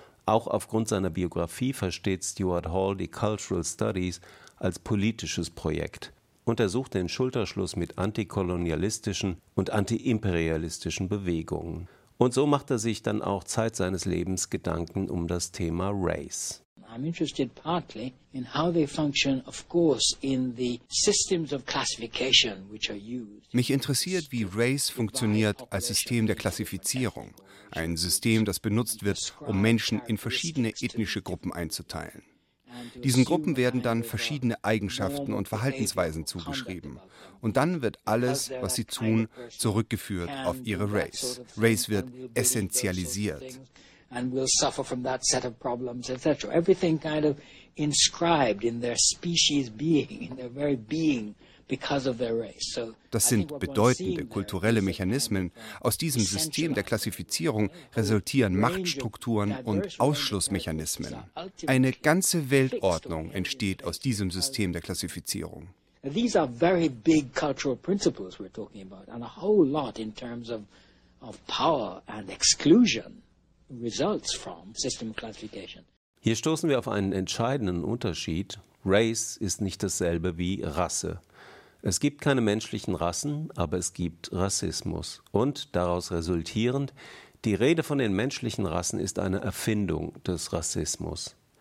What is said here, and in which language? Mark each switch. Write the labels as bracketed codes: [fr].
[de] Auch aufgrund seiner Biografie versteht Stuart Hall die Cultural Studies als politisches Projekt und er sucht den Schulterschluss mit antikolonialistischen und antiimperialistischen Bewegungen. Und so macht er sich dann auch Zeit seines Lebens Gedanken um das Thema Race. [en] I'm interested partly in how they function, of course, in the systems of classification which are used. [de] Mich interessiert, wie Race funktioniert als System der Klassifizierung, ein System, das benutzt wird, um Menschen in verschiedene ethnische Gruppen einzuteilen. Diesen Gruppen werden dann verschiedene Eigenschaften und Verhaltensweisen zugeschrieben. Und dann wird alles, was sie tun, zurückgeführt auf ihre Race. Race wird essentialisiert. [en] And we'll suffer from that set of problems, etc. Everything kind of inscribed in their species being, in their very being, because of their race. So [de] das sind bedeutende kulturelle Mechanismen. Aus diesem System der Klassifizierung resultieren Machtstrukturen und Ausschlussmechanismen. Eine ganze Weltordnung entsteht aus diesem System der Klassifizierung. [en] These are very big cultural principles we're talking about, and a whole lot in terms of power and exclusion. Results from system classification. [de] Hier stoßen wir auf einen entscheidenden Unterschied. Race ist nicht dasselbe wie Rasse. Es gibt keine menschlichen Rassen, aber es gibt Rassismus. Und daraus resultierend, die Rede von den menschlichen Rassen ist eine Erfindung des Rassismus.